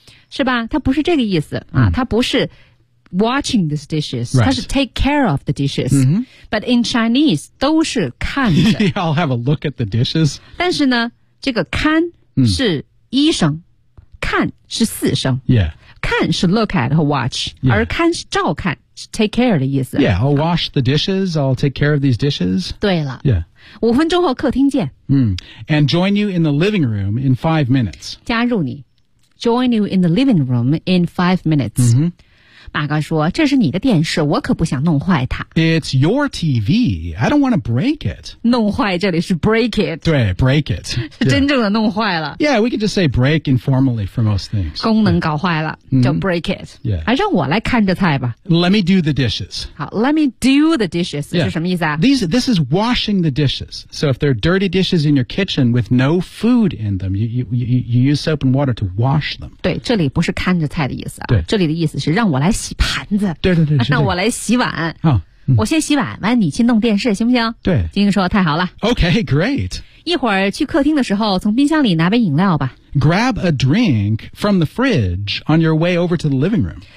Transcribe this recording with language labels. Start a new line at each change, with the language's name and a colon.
Chinese: 是吧它不是这个意思、啊嗯、它不是
English: watching this dishes、 right.
Chinese: 它是
English: take care of the dishes、 mm-hmm. but in Chinese
Chinese: 都是看着
English: I'll have a look at the dishes
Chinese: 但是呢这个看是医生、嗯看是四声、
English: yeah.
Chinese: 看是
English: look at
Chinese: 和 watch、
English: yeah.
Chinese: 而看是照看是
English: take care
Chinese: 的意思
English: Yeah, I'll wash the dishes I'll take care of these dishes
Chinese: 对了、
English: yeah.
Chinese: 五分钟后客厅见、 mm.
English: And join you in the living room in 5 minutes
Chinese: 加入你
English: Join you in the living room in 5 minutes、 mm-hmm.
Chinese: 马哥说这是你的电视我可不想弄坏它
English: It's your TV I don't want to break it
Chinese: 弄坏这里是
English: break it 对 break it
Chinese: 是真正的弄坏了
English: Yeah, we could just say break informally for most things
Chinese: 功能搞坏了、yeah. 就
English: break it、 yeah.
Chinese: 还让我来看着菜吧
English: Let me do the dishes 好 Let me do the dishes、 yeah.
Chinese: 是什么意思啊
English: This is washing the dishes So if there are dirty dishes in your kitchen with no food in them you use soap and water to wash them
Chinese: 对这里不是看着菜的意思、啊、对这里的意思是让我来洗盘子对对 对, 对让我来洗碗好我先洗碗完你去弄电视行不行对金英说太好了
English: OK great
Chinese: 一会儿去客厅的时候从冰箱里拿杯饮料吧
English: Grab a drink from the fridge on your way over to the living room